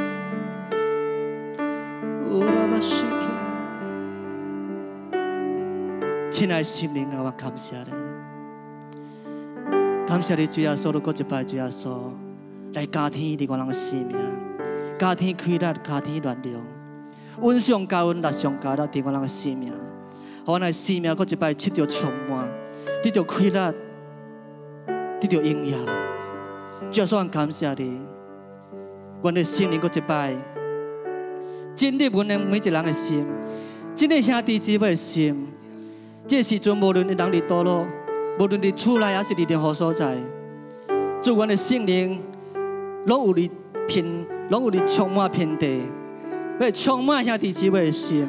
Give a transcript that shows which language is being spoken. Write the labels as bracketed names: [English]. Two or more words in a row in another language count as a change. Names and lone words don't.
[Min Nan Chinese] 亲爱的圣灵啊，我感谢你，感谢你主耶稣，搁一摆主耶稣来加添伫我人的生命，加添开力，加添力量，恩上加恩，力上加力伫我人的生命，互我的生命搁一摆得到充满，得到开力，得到荣耀。主耶稣，我感谢你，阮的圣灵搁一摆进入阮的每一人的心，进入兄弟姊妹的心。这时阵，无论你人伫倒落，无论伫厝内还是伫任何所在，主阮的圣灵拢有你充满遍地，要充满兄弟姊妹的心。